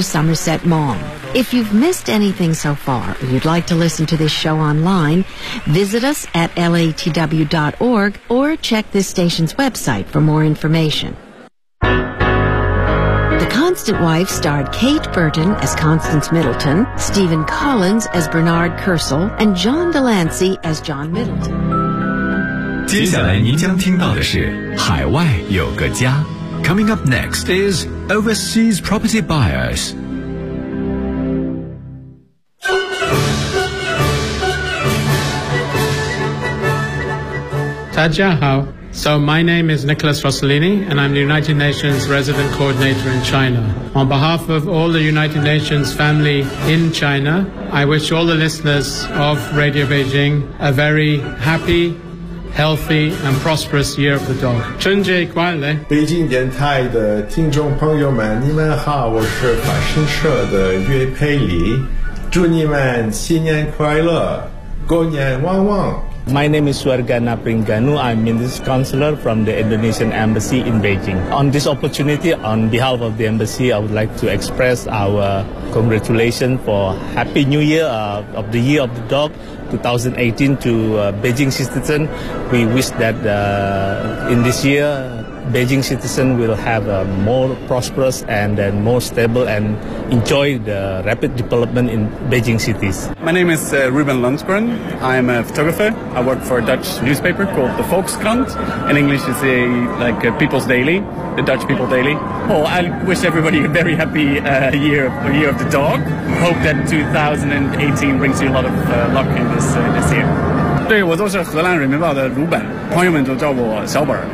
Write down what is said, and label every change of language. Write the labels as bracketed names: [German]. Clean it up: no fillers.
[English] Somerset Maugham. If you've missed anything so far or you'd like to listen to this show online, visit us at latw.org or check this station's website for more information. The Constant Wife starred Kate Burton as Constance Middleton, Stephen Collins as Bernard Kersal, and John DeLancey as John Middleton. [Chinese] 接下来您将听到的是《海外有个家》。 [English] Coming up next is Overseas Property Buyers。 [Chinese] 大家好。 [English] So my name is Nicholas Rossellini, and I'm the United Nations Resident Coordinator in China. On behalf of all the United Nations family in China, I wish all the listeners of Radio Beijing a very happy, healthy, and prosperous Year of the Dog. [Chinese] 春节快乐！北京电台的听众朋友们，你们好，我是法新社的岳佩里，祝你们新年快乐，过年旺旺。 [English] My name is Swarga Napringanu. I'm Minister Counselor from the Indonesian Embassy in Beijing. On this opportunity, on behalf of the Embassy, I would like to express our congratulations for Happy New Year of the Year of the Dog 2018 to Beijing citizens. We wish that in this year, Beijing citizens will have a more prosperous and then more stable and enjoy the rapid development in Beijing cities. My name is Ruben Lundgren. I'm a photographer. I work for a Dutch newspaper called the Volkskrant. In English, it's a, like a People's Daily, the Dutch People Daily. Oh, I wish everybody a very happy year of the dog. Hope that 2018 brings you a lot of luck in this year. [Chinese] 对，我就是荷兰人民报的鲁本，朋友们都叫我小本。